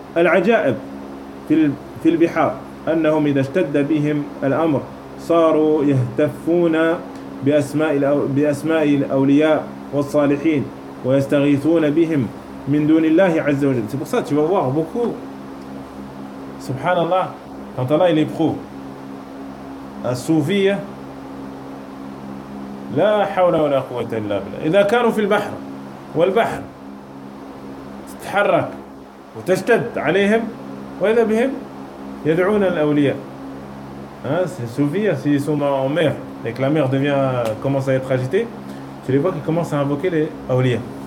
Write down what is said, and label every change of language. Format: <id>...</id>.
<ar>العجائب في البحار أنهم إذا اشتد بهم الأمر صاروا يهتفون بأسماء الأولياء والصالحين ويستغيثون بهم من دون الله عز وجل.</ar> <fr>C'est pour ça que tu vas voir beaucoup, subhanallah, quand Allah il éprouve un souvier,</fr> <ar>لا حول ولا قوة إلا بالله. إذا كانوا في البحر والبحر تتحرك وتشتد عليهم وإذا بهم يدعون الأولياء.</ar> <fr>C'est souvier, s'ils sont en mer et que la mer commence à être agitée, tu les vois qu'ils commencent à invoquer les awliya.</fr>